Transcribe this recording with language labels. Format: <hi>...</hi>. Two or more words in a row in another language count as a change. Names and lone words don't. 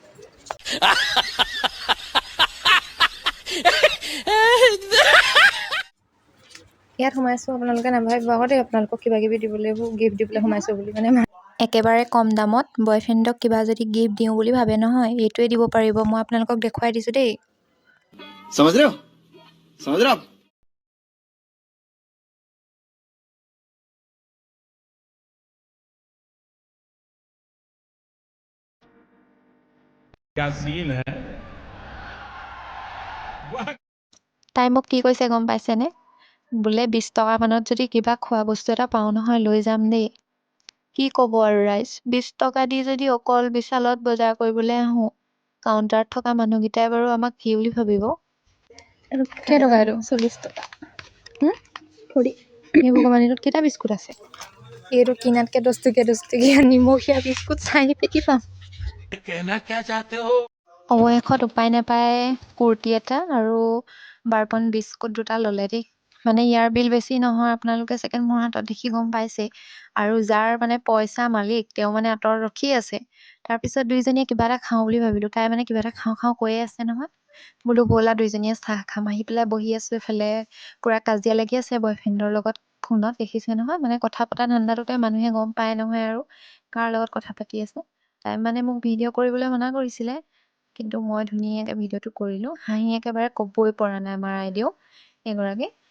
<as>ইয়াত সোমাইছোঁ আপোনালোকে নাভাবিব আগতে আপোনালোকক কিবা কিবি দিবলৈ গিফ্ট দিবলৈ সোমাইছোঁ বুলি মানে একেবাৰে কম দামত বয়ফ্ৰেণ্ডক কিবা যদি গিফ্ট দিওঁ বুলি ভাবে নহয় এইটোৱে দিব পাৰিব মই আপোনালোকক দেখুৱাই দিছোঁ দেই</as> <hi>समझ रहे हो क्या सीन है</hi> <as>তাই মোক কি কৈছে গম পাইছেনে বোলে 20 টকা মানত যদি কিবা খোৱা বস্তু এটা পাওঁ নহয় লৈ যাম দেই কি ক'ব আৰু ৰাইজ 20 টকা দি যদি অকল বিশালত বজাৰ কৰিবলৈ আহোঁ কাউণ্টাৰত থকা মানুহকেইটাই বাৰু আমাক কি বুলি ভাবিব কেইটকা এইটো 40 টকা এই ভগৱানীটোত কেইটা বিস্কুট আছে এইটো কিনাতকৈ 10 টকীয়া নিমখীয়া বিস্কুট 4 পেটি পাম</as> <hi>कहना क्या चाहते हो</hi> <as>অৱশেষত উপায় নাপায় কুৰ্তি এটা আৰু বাৰপন বিস্কুট দুটা ল'লে দেই মানে ইয়াৰ বিল বেছি নহয় আপোনালোকে ছেকেণ্ড মোৰ হাতত দেখি গম পাইছে আৰু যাৰ মানে পইচা মালিক তেওঁ মানে আঁতৰত ৰখি আছে তাৰপিছত দুইজনীয়ে কিবা এটা খাওঁ বুলি ভাবিলোঁ তাই মানে কিবা এটা খাওঁ কৈয়ে আছে নহয় বোলো ব'লা দুইজনীয়ে চাহ খাম আহি পেলাই বহি আছোঁ এইফালে পূৰা কাজিয়া লাগি আছে বয়ফ্ৰেণ্ডৰ লগত ফোনত দেখিছে নহয় মানে কথা পতা ধান্দাটোতে মানুহে গম পায় নহয় আৰু কাৰ লগত কথা পাতি আছে তাই মানে মোক ভিডিঅ' কৰিবলৈ মানা কৰিছিলে কিন্তু মই ধুনীয়াকৈ ভিডিঅ'টো কৰিলোঁ হাঁহি একেবাৰে ক'বই পৰা নাই আমাৰ আইদেউ এগৰাকী</as>